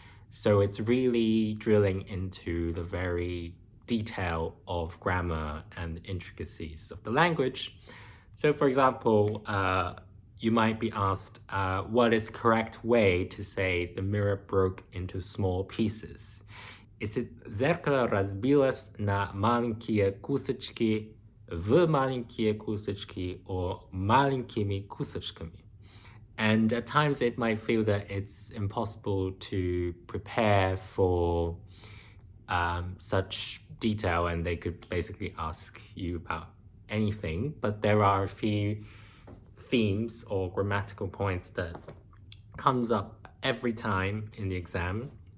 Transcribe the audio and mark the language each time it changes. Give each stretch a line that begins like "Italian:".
English: So it's really drilling into the very detail of grammar and intricacies of the language. So for example, you might be asked, what is the correct way to say the mirror broke into small pieces? Is it
Russian: зеркало разбилось на маленькие кусочки, в маленькие кусочки,
English: or
Russian: маленькими кусочками?
English: And at times it might feel that it's impossible to prepare for such detail, and they could basically ask you about anything, but there are a few themes or grammatical points that comes up every time in the exam.